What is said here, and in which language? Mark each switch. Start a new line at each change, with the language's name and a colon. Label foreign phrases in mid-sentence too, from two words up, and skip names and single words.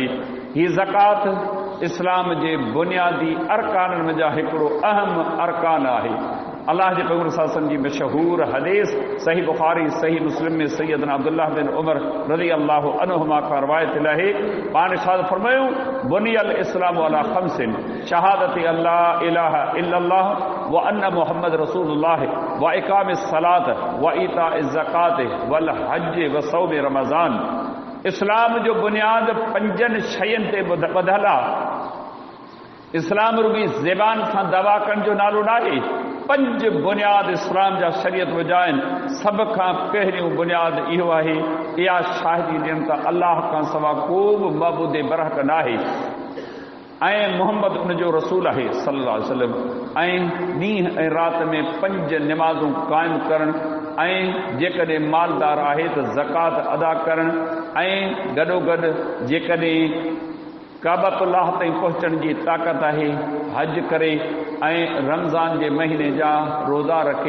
Sindhi: हीअ ज़कात इस्लाम जे बुनियादी अरकाननि में जा हिकिड़ो अहम अरकान आहे। अल्लाह जे पैगंबर
Arabic: صلى الله عليه وسلم
Sindhi: जी मशहूर हदीस सही बुखारी सही मुस्लिम में सैयदना अब्दुल्लाह बिन उमर
Arabic: رضي الله عنهما
Sindhi: का रवायत आहे पाण इरशाद फरमायो
Arabic: بني الإسلام على خمس شهادة أن لا إله إلا الله وأن محمدا رسول الله وإقام الصلاة وإيتاء الزكاة والحج وصوم رمضان.
Sindhi: इस्लाम जो बुनियाद पंजन शयन ते ॿधल आहे। इस्लाम रुगी ज़बान सां दवा करण जो नालो न आहे। पंज बुनियाद इस्लाम जा शरीयत वजा आहिनि। सभ खां पहिरियों बुनियाद इहो आहे इहा शाहिदी ॾियनि त अल्लाह खां सवा को बि मबूद बरहक न आहे ऐं मोहम्मद उनजो रसूल आहे
Arabic: صلى الله عليه وسلم
Sindhi: ऐं ॾींहं ऐं राति में पंज नमाज़ूं क़ाइमु करणु ऐं जेकॾहिं मालदार आहे त ज़कात अदा करणु ऐं गॾोगॾु जेकॾहिं काबतुल्लाह ताईं पहुचण जी ताक़त आहे हज करे ऐं रमज़ान जे महीने जा रोज़ा रखे।